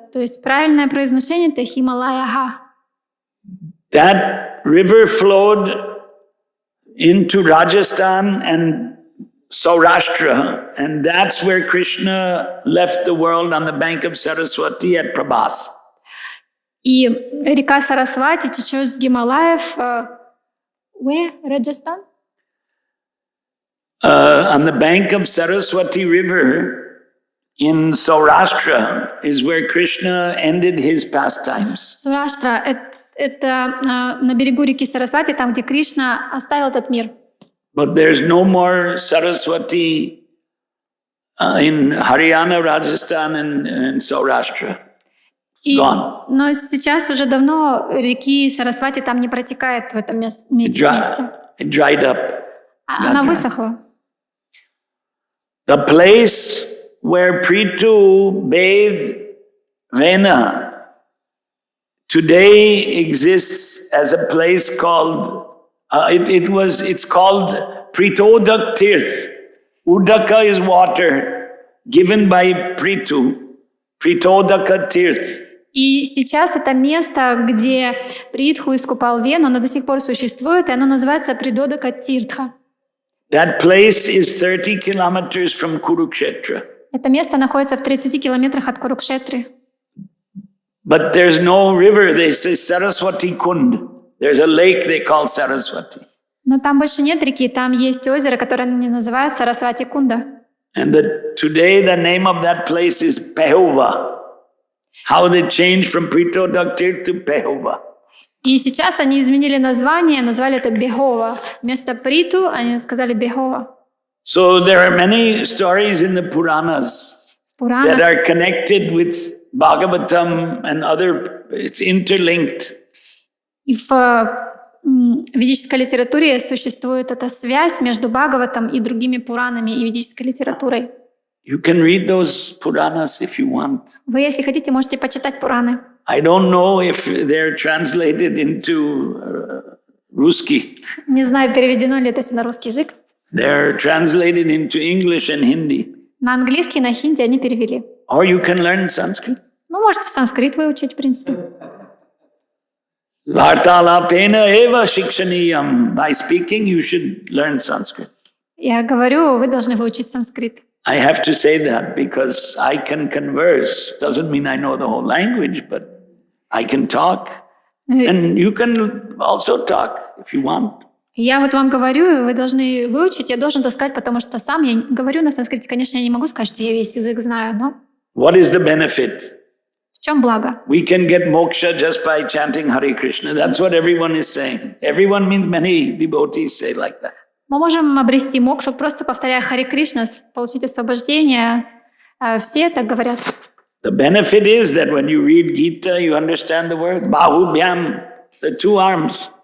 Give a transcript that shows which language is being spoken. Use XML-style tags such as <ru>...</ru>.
<ru>То есть правильное произношение — это Хималая.</ru> <en>That river flowed into Rajasthan and Saurashtra, and that's where Krishna left the world on the bank of Saraswati at Prabhas.</en> <ru>И река Сарасвати течет с Гималаев.</ru> <en>Where?</en> <ru>Раджастан?</ru> <en>On the bank of Saraswati River in Saurashtra is where Krishna ended his pastimes.</en> <ru>Сураштра — это на берегу реки Сарасвати, там, где Кришна оставил этот мир.</ru> <en>But there's no more Saraswati in Haryana, Rajasthan, and Saurashtra. Gone.</en> <ru>Но сейчас уже давно реки Сарасвати там не протекает в этом месте.</ru> <en>It dried up.</en> <ru>Она высохла.</ru> <en>The place where Prithu bathed Vena today exists as a place called It's called Pritodak Tirth. Udaka is water given by Pritu. Pritodaka Tirth.</en> <ru>И сейчас это место, где Притху искупал Вену, оно до сих пор существует, и оно называется Придодака Тиртха.</ru> <en>That place is 30 kilometers from Kurukshetra.</en> <ru>Это место находится в 30 километрах от Курукшетры.</ru> <en>But there's no river. They say Saraswati Kund. There's a lake they call Saraswati.</en> <ru>Но там больше нет реки, там есть озеро, которое они называют Сарасвати Кунда.</ru> <en>And today the name of that place is Pehova. How they changed from Pritodak Tirth to Pehova.</en> <ru>И сейчас они изменили название, назвали это Бехова. Вместо Приту они сказали Бехова.</ru> <en>So there are many stories in the Puranas that are connected with Bhagavatam and other, it's interlinked.</en> <ru>И в ведической литературе существует эта связь между Бхагаватам и другими Пуранами и ведической литературой.</ru> <en>You can read those Puranas if you want.</en> <ru>Вы, если хотите, можете почитать Пураны.</ru> <en>I don't know if they're translated into Ruski.</en> <ru>Не знаю, переведено ли это все на русский язык.</ru> <en>They're translated into English and Hindi.</en> <ru>На английский и на хинди они перевели.</ru> <en>Or you can learn Sanskrit.</en> <ru>Ну, можете санскрит выучить, в принципе.</ru> <sa>Vartalapena eva shikshaniyam.</sa> <en>By speaking, you should learn Sanskrit.</en> <ru>Я говорю, вы должны выучить санскрит.</ru> <en>I have to say that because I can converse. Doesn't mean I know the whole language, but I can talk. And you can also talk if you want.</en> <ru>Я вот вам говорю, вы должны выучить, я должен это сказать, потому что сам я говорю на санскрите. Конечно, я не могу сказать, что я весь язык знаю, но...</ru> <en>What is the benefit?</en> <ru>В чем благо?</ru> <en>We can get moksha just by chanting Hare Krishna. That's what everyone is saying. Everyone means many devotees say like that.</en> <ru>Мы можем обрести мокшу, просто повторяя Харе Кришна, получить освобождение. Все так говорят.</ru> <en>The benefit is that when you read Gita, you understand the word Bahubhyam, the two arms.</en>